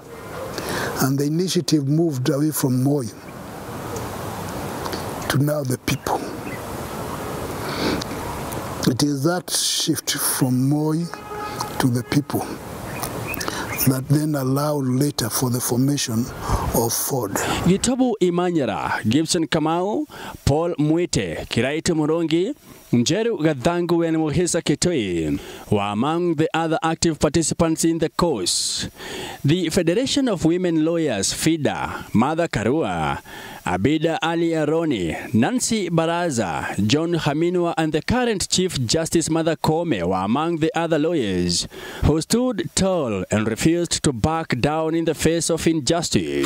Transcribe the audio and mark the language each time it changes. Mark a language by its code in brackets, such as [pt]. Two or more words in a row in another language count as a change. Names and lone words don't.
[en] And the initiative moved away from Moi to now the people. It is that shift from Moi to the people that then allowed later for the formation of Ford. Gitabu Imanyara, Gibson Kamau, Paul Mwite, Kiraitu Murongi, Njeru Gadhangu and Muhisa Kitoi were among the other active participants in the cause. The Federation of Women Lawyers, FIDA, Mother Karua, Abida Ali Aroni, Nancy Baraza, John Haminwa and the current Chief Justice Mother Kome were among the other lawyers who stood tall and refused to back down in the face of injustice.